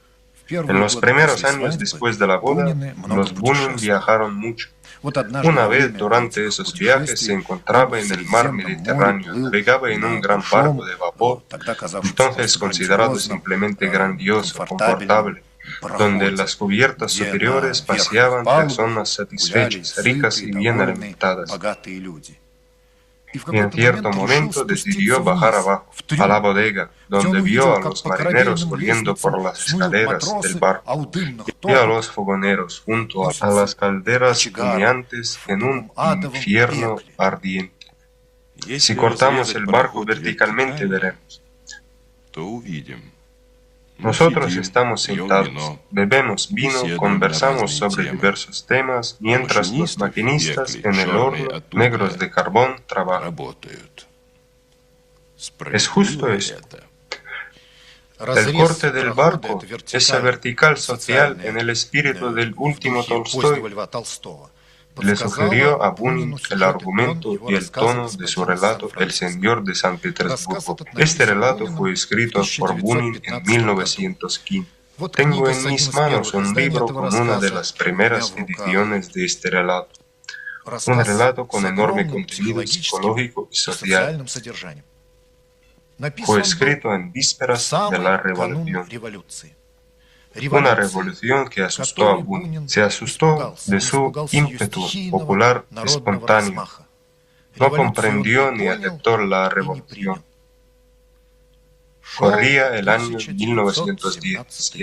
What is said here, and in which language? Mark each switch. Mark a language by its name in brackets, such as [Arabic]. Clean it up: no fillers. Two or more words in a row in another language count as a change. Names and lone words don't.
[Spanish] En [Russian] первые [Spanish] los [Russian] годы [Spanish] primeros [Russian] после [Spanish] años [Russian] свадьбы [Spanish] después de la boda, [Russian] Бунины много [Spanish] los Bunin [Russian] путешествовали. [Spanish] viajaron mucho. [Russian] Вот однажды [Spanish] Una [Russian] во [Spanish] vez [Russian] время [Spanish] durante [Russian] этих [Spanish] esos viajes se [Russian] путешествий [Spanish] encontraba [Russian] он [Spanish] en [Russian] в [Spanish] el mar [Russian] Средиземном море [Spanish] Mediterráneo, [Russian] плыл [Spanish] navegaba en un [Russian] на [Spanish] gran barco [Russian] большом, [Spanish] de vapor, [Russian] тогда казавшемся [Spanish] entonces [Russian] просто [Spanish] considerado [Russian] грандиозном, [Spanish] simplemente grandioso, [Russian] комфортабельном [Spanish] confortable, donde en [Russian] пароходе, [Spanish] las cubiertas [Russian] где на [Spanish] superiores [Russian] верхних [Spanish] paseaban [Russian] палубах [Spanish] personas [Russian] гуляли [Spanish] satisfechas, ricas [Russian] сытые, [Spanish] y bien [Russian] довольные, [Spanish] alimentadas, [Russian] богатые люди. И в [Spanish] y en [Russian] какой-то [Spanish] cierto [Russian] момент решил [Spanish] momento decidió [Russian] спуститься [Spanish] bajar [Russian] вниз, [Spanish] abajo, [Russian] в [Spanish] a la [Russian] трюм, [Spanish] bodega, [Russian] где он [Spanish] donde vio [Russian] увидел, [Spanish] a [Russian] как [Spanish] los [Russian] по [Spanish] marineros [Russian] корабельным [Spanish] subiendo [Russian] лестницам [Spanish] por las [Russian] снуют [Spanish] escaleras del [Russian] матросы, [Spanish] barco. [Russian] а у дымных [Spanish] Vi a [Russian] топок [Spanish] los fogoneros junto a [Russian] носятся [Spanish] las calderas [Russian] кочегары [Spanish] humeantes [Russian] в [Spanish] en un [Russian] таком адовом [Spanish] infierno [Russian] пекле. [Spanish] ardiente. Si [Russian] Если [Spanish] cortamos [Russian] разрезать [Spanish] el barco [Russian] пароход [Spanish] verticalmente, [Russian] вертикально, [Spanish] veremos. [Russian] то увидим. Мы [Spanish] Nosotros [Russian] сидим, [Spanish] estamos [Russian] пьем [Spanish] sentados, [Russian] вино, [Spanish] bebemos vino, [Russian] беседуем на [Spanish] conversamos [Russian] разные [Spanish] sobre [Russian] темы. [Spanish] diversos temas, [Russian] А [Spanish] mientras los [Russian] машинисты в [Spanish] maquinistas [Russian] пекле, [Spanish] en el [Russian] черные [Spanish] horno, [Russian] от [Spanish] negros [Russian] угля, [Spanish] de carbón, trabajan. [Russian] работают. [Spanish] ¿Es justo [Russian] Справедливо [Spanish] eso? [Russian] это? [Spanish] El corte del barco, [Russian] это [Spanish] esa [Russian] вертикальная [Spanish] vertical social en [Russian] социальная, [Spanish] el espíritu del [Russian] в [Spanish] último [Russian] духе позднего [Spanish] Tolstoy, [Russian] Льва Толстого, [Spanish] le sugirió [Russian] подсказала [Spanish] a Bunin [Russian] Бунину [Spanish] el [Russian] сюжет и тон [Spanish] argumento [Russian] его [Spanish] y el [Russian] рассказа [Spanish] tono de su [Russian] «Господин из [Spanish] relato El [Russian] Сан-Франциско». [Spanish] Señor de San [Russian] Рассказ [Spanish] Petersburgo. [Russian] этот [Spanish] Este [Russian] написан [Spanish] relato [Russian] Буниным [Spanish] fue [Russian] в [Spanish] escrito por Bunin en [Russian] 1915 году. [Spanish] 1915. [Russian] Вот [Spanish] Tengo [Russian] книга [Spanish] en [Russian] с [Spanish] mis [Russian] одним из [Spanish] manos [Russian] первых [Spanish] un [Russian] изданий [Spanish] libro [Russian] этого [Spanish] con una de [Russian] рассказа [Spanish] las [Russian] у меня [Spanish] primeras [Russian] в руках. [Spanish] ediciones de este relato. Un [Russian] Рассказ [Spanish] relato con [Russian] с [Spanish] enorme [Russian] огромным [Spanish] contenido [Russian] психологическим [Spanish] psicológico y [Russian] и [Spanish] social. [Russian] социальным содержанием. Написан [Spanish] Fue [Russian] он был [Spanish] escrito en [Russian] в [Spanish] vísperas de [Russian] самый [Spanish] la [Russian] канун [Spanish] revolución. [Russian] революции. [Spanish] Una [Russian] Революции, [Spanish] revolución que asustó a [Russian] которой [Spanish] Bunin. [Russian] Бунин [Spanish] Se asustó [Russian] испугался. [Spanish] de [Russian] Он [Spanish] su [Russian] испугался ее [Spanish] ímpetu [Russian] стихийного [Spanish] popular [Russian] народного [Spanish] espontáneo. [Russian] размаха. [Spanish] No [Russian] Революцию он [Spanish] comprendió [Russian] не [Spanish] ni [Russian] понял [Spanish] aceptó la [Russian] и не [Spanish] revolución. [Russian] принял. Шел [Spanish] Corría el año [Russian] 1917 [Spanish] 1917.